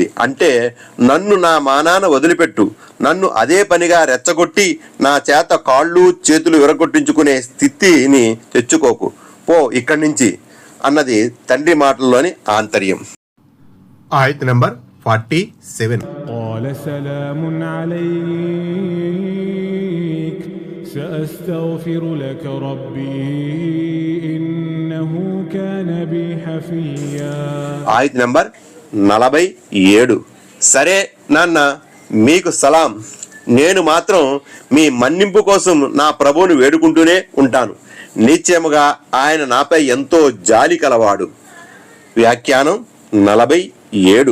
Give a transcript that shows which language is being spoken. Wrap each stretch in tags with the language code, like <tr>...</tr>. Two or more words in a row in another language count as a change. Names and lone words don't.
<te>అంటే నన్ను నా మానాన వదిలిపెట్టు, నన్ను అదే పనిగా రెచ్చగొట్టి నా చేత కాళ్ళు చేతులు విరగొట్టించుకునే స్థితిని తెచ్చుకోకు, పో ఇక్కడి నుంచి అన్నది తండ్రి మాటల్లోని ఆంతర్యం. ఆయత్ నంబర్ 47.</te> <ar>قال سلام عليك سأستغفر لك ربي إنه كان بي حفيا.</ar> <te>ఆయత్ నంబర్ 47. సరే నాన్న, మీకు సలాం. నేను మాత్రం మీ మన్నింపు కోసం నా ప్రభువుని వేడుకుంటూనే ఉంటాను. నిశ్చయముగా ఆయన నాపై ఎంతో జాలి కలవాడు. వ్యాఖ్యానం 47.</te>